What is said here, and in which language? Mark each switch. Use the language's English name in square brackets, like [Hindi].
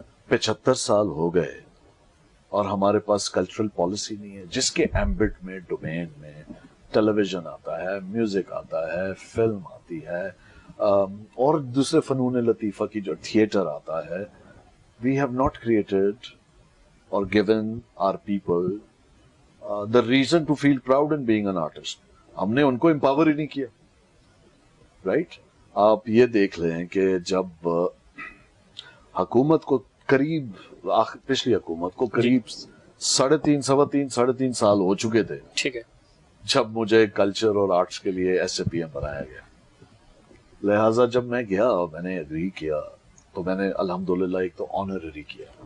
[Urdu] 75 سال ہو گئے اور ہمارے پاس کلچرل پالیسی نہیں ہے, جس کے ایمبٹ میں, ڈومین میں ٹیلی ویژن آتا ہے, میوزک آتا ہے, فلم آتی ہے, اور دوسرے فنون لطیفہ کی جو تھیٹر آتا ہے. [English] We have not created or given our people the reason to feel proud in being an artist. [Urdu] ہم نے ان کو امپاور ہی نہیں کیا, رائٹ. آپ یہ دیکھ لیں کہ جب حکومت کو قریب, پچھلی حکومت کو قریب 3.5 سال ہو چکے تھے, ٹھیک ہے, جب مجھے کلچر اور آرٹس کے لیے ایس اے پی ایم بنایا گیا. لہٰذا جب میں گیا, میں نے اگری کیا, تو میں نے الحمدللہ ایک تو آنرری کیا.